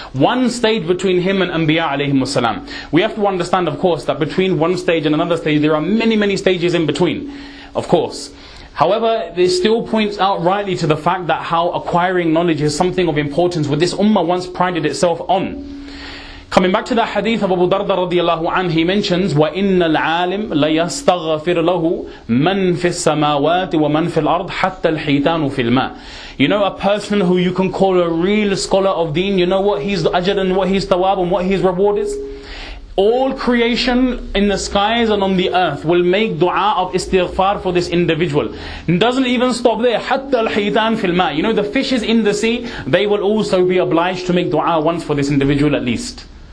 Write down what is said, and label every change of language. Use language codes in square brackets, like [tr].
[en] One stage between him and Anbiya alayhim salam. We have to understand, of course, that between one stage and another stage there are many, many stages in between. Of course. However, this still points out rightly to the fact that how acquiring knowledge is something of importance which this ummah once prided itself on. Coming back to the hadith of Abu Darda radiallahu anhu, he mentions, [ar] وَإِنَّ الْعَالِمْ لَيَسْتَغْفِرْ لَهُ مَنْ فِي السَّمَاوَاتِ وَمَنْ فِي الْأَرْضِ حَتَّى الْحِيتَانُ فِي الْمَاءِ. [en] You know, a person who you can call a real scholar of deen, you know what his ajr and what his thawab and what his reward is? All creation in the skies and on the earth will make dua of istighfar for this individual. It doesn't even stop there. [ar] حَتَّى الْحِيتَانُ فِي الْمَاءِ. [en] You know, the fishes in the sea, they will also be obliged to make dua once for this individual at least.